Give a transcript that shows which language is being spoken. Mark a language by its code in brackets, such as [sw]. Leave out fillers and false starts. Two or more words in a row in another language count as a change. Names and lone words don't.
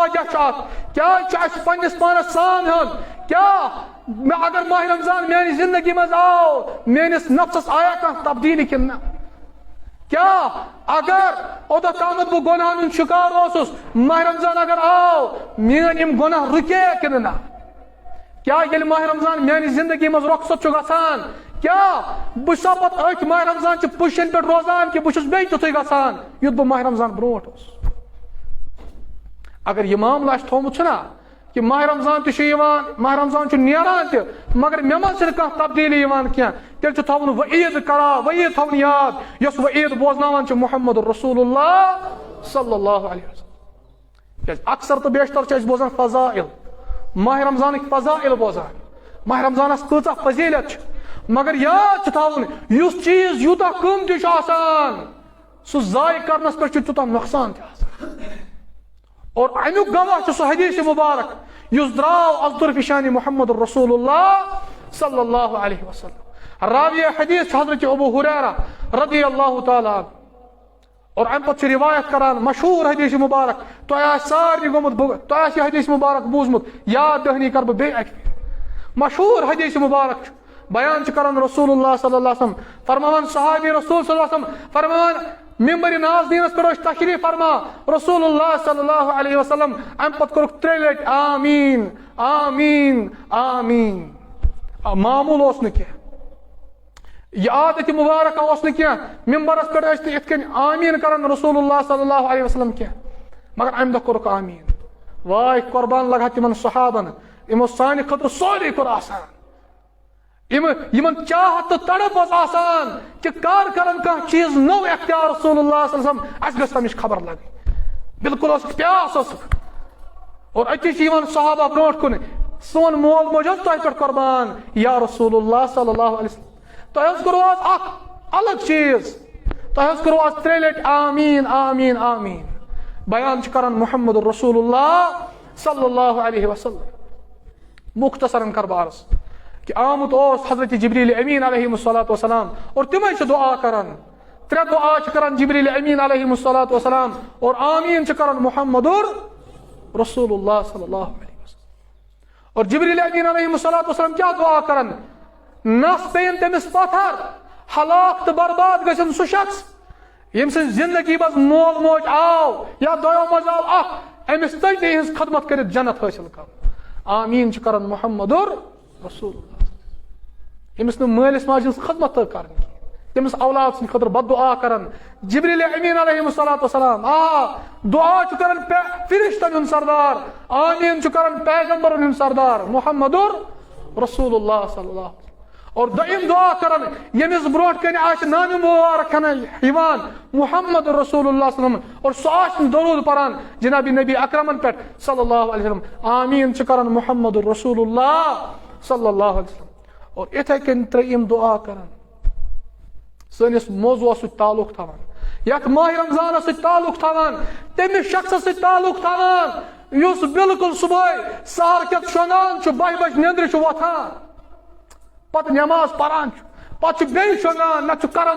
[ks] وجہ چھُ اتھ کیٛازِ چھُ اسہِ پننِس پانس سام ہیوٚن کیٛاہ مےٚ اگر ماہِ رمضان میانہِ زندگی منٛز آو میٲنِس نفسس آیا کانٛہہ تبدیٖلی کِنہٕ نہ کیٛاہ اگر اوٚتتھ تامتھ بہٕ گۄناہن ہُنٛد شِکار اوسُس ماہِ رمضان اگر آو میٲنۍ یِم گۄناہ رُکے کِنہٕ نہ کیٛاہ ییٚلہِ ماہِ رمضان میانہِ زندگی منٛز رۄخصت چھُ گژھان کیٛاہ بہٕ چھُسا پتہٕ أتھۍ ماہِ رمضان چہِ پُشن پٮ۪ٹھ روزان کہِ بہٕ چھُس بیٚیہِ تیُتھُے گژھان یُتھ بہٕ ماہِ رمضان برونٛٹھ اوسُس اگر یہِ معاملہٕ آسہِ تھومُت چھُنہ کہ ماہ رمضان تہِ چھُ یِوان ماہ رمضان چھُ نیران تہِ مگر مےٚ منٛز چھنہٕ کانٛہہ تبدیٖلی یِوان کینٛہہ تیٚلہِ چھُ تھاوُن وعیٖد قرار وعیٖد تھاوُن یاد یۄس وعیٖد بوزناوان چھُ محمد [ar] رسول اللہ صلی اللہ علیہ وسلم [ks] کیٛازِ اکثر تہٕ بیشتر چھِ أسۍ بوزان فضائل ماہ رمضانٕکۍ فضائل بوزان ماہ رمضانس کۭژاہ فضیلت چھِ مگر یاد چھُ تھاوُن یُس چیٖز یوٗتاہ قۭمتی چھُ آسان سُہ ضایع کرنس پٮ۪ٹھ چھُ تیوٗتاہ نۄقصان تہِ آسان اور امیُک گواہ چھُ سُہ حدیث مبارک یُس درٛاو از طرفِ شانِ محمد [ar] رسول اللہ صلی اللہ علیہ وسلم [ks] راوی حدیث چھُ حضرت ابو ہریرہ [ar] رضی اللہ تعالیٰ عنہ [ks] اور امہِ پتہٕ چھُ روایت کران مشہوٗر حدیث مبارک تۄہہِ آسہِ سارنٕے گوٚمُت تۄہہِ آسہِ یہِ حدیث مبارک بوٗزمُت یاد دہنی کرٕ بہٕ بیٚیہِ اکہِ پھِرِ مشہوٗر حدیث مبارک چھُ بیان چھُ کران [ar] رسول اللہ صلی اللہ علیہ وسلم [ks] فرماوان صحابی [ar] رسول صلی اللہ علیہ وسلم [ks] فرماوان ممبر نازدیٖنس پٮ۪ٹھ ٲسۍ تشریٖف فرما [ar] رسول اللہ صلی اللہ علیہ وسلم [ks] امہِ پتہٕ کوٚرُکھ 3 لٹہِ آمیٖن آمیٖن آمیٖن معموٗل اوس نہٕ کینٛہہ یہ عادت مبارکہ اوس نہٕ کینٛہہ ممبرس پٮ۪ٹھ ٲسۍ نہٕ یِتھ کٔنۍ آمیٖن کران [ar] رسول اللہ صلی اللہ علیہ وسلم [ks] کینٛہہ مگر امہِ دۄہ کوٚرُکھ آمیٖن واے قۄربان لگہا تِمن صحابن یِمو سانہِ خٲطرٕ سورُے کوٚر آسان یِمن چاہت تہٕ تڑپ ٲس آسان کہِ کر کرن کانٛہہ چیٖز نوٚو اختیار [ar] رسول اللہ صلی اللہ علیہ وسلم [ks] اسہِ گژھِ تمِچ خبر لگٕنۍ بالکل اوسُکھ پیاس اوسُکھ اور أتی چھِ یِوان صحابہ برونٛٹھ کُن سون مول موج اوس تۄہہِ پٮ۪ٹھ قۄربان [ar] یا رسول اللہ صلی اللہ علیہ وسلم [ks] تۄہہِ حظ کوٚروٕ آز اکھ الگ چیٖز تۄہہِ حظ کوٚروٕ آز 3 لٹہِ آمیٖن آمیٖن آمیٖن بیان چھُ کران محمد [ar] رسول اللہ صلی اللہ علیہ وسلم [ks] مختصرن کر بہٕ عرض کہ آمُت اوس حضرت جبریل امین [ar] علیہ الصلاۃ [ks] والسلام اور تِمے چھِ دعا کران 3 دعا چھِ کران جبریل امین [ar] علیہ الصلاۃ والسلام [ks] اور آمیٖن چھِ کران محمد [ar] رسول اللہ صلی اللہ علیہ وسلم [ks] اور جبریل امین [ar] علیہ الصلاۃ والسلام [ks] کیٛاہ دعا کران نس پیٚیِن تٔمِس پتھر ہلاک تہٕ برباد گژھن سُہ شخص ییٚمہِ سٕنٛز زندگی منٛز مول موج آو یا دۄیو منٛز آو اکھ أمِس تٔتۍ ہٕنٛز خدمت کٔرِتھ جنت حٲصِل کرُن آمیٖن چھِ کران محمد رسول اللہ ییٚمِس نہٕ مٲلِس ماجہِ ہٕنٛز خدمت تہٕ کرٕنۍ کینٛہہ تٔمِس اولاد سٕنٛدِ خٲطرٕ بد دعا کران جبریل امین [ar] علیہ الصلاۃ والسلام [ks] دعا چھُ کران فرشتن ہُنٛد سردار آمیٖن چھُ کران پیغمبرن ہُنٛد سردار محمد [ar] رسول اللہ صلی اللہ علیہ وسلم [ks] اور دوٚیِم دعا کران ییٚمِس برونٛٹھ کنہِ آسہِ نامہِ مبارک ہٮ۪نہٕ یِوان محمد [ar] رسول اللہ صلی اللہ علیہ وسلم [ks] اور سُہ آسہِ نہٕ درود پران جناب نبی اکرمن پٮ۪ٹھ [ar] صلی اللہ علیہ وسلم [ks] آمیٖن چھُ کران محمد [ar] رسول اللہ صلی اللہ علیہ وسلم [ks] اور اِتھے کٔنۍ 3 دعا کران سٲنِس موضوعس سۭتۍ تعلق تھاوان یتھ ماہ رمضانس سۭتۍ تعلق تھاوان تٔمِس شخصس سۭتۍ تعلق تھاوان یُس بالکل صبحٲے سحر کٮ۪تھ شۄنٛگان چھُ 12 بجہِ نیندرِ چھُ وۄتھان پتہٕ نٮ۪ماز پران چھُ پتہٕ چھُ بیٚیہِ شۄنٛگان نتہٕ چھُ کرم